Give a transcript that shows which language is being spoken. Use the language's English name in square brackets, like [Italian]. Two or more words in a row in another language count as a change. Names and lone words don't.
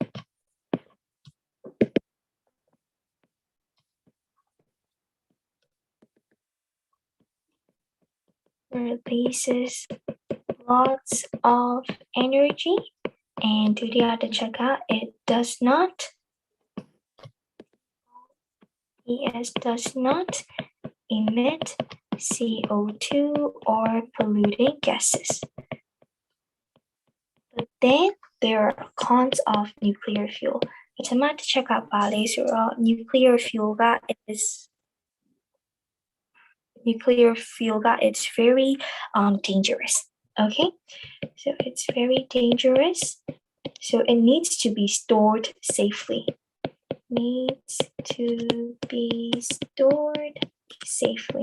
[English] Releases lots of energy, and to the other check out, it does not emit CO2 or polluting gases. But then there are cons of nuclear fuel. [Burmese] ပထမတစ်ချက်ကပါလဲဆိုတော့ [English] nuclear fuel [Burmese] က [English] it's very dangerous. Okay, so it's very dangerous. So it needs to be stored safely. Needs to be stored safely.